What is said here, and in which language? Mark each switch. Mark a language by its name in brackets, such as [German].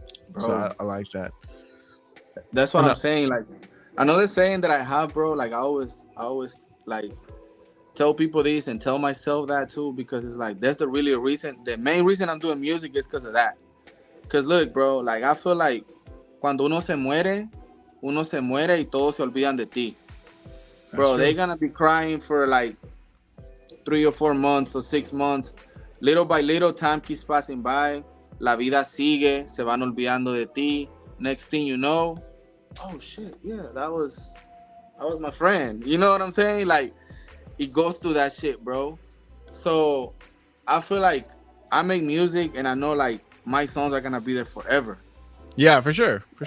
[English] Bro. So I like that. That's what And I'm saying. Like another saying that I have, bro. Like I always like tell people this and tell myself that too, because it's like that's the reason. The main reason I'm doing music is because of that. Cause look, bro. Like I feel like [Spanish] cuando uno se muere y todos se olvidan de ti. [English] Bro, That's they're true. gonna be crying for like 3 or 4 months or 6 months. Little by little, time keeps passing by. [Spanish] La vida sigue, se van olvidando de ti. [English] Next thing you know, oh shit, yeah, that was my friend. You know what I'm saying? Like, it goes through that shit, bro. So I feel like I make music and I know like my songs are gonna be there forever. Yeah, for sure.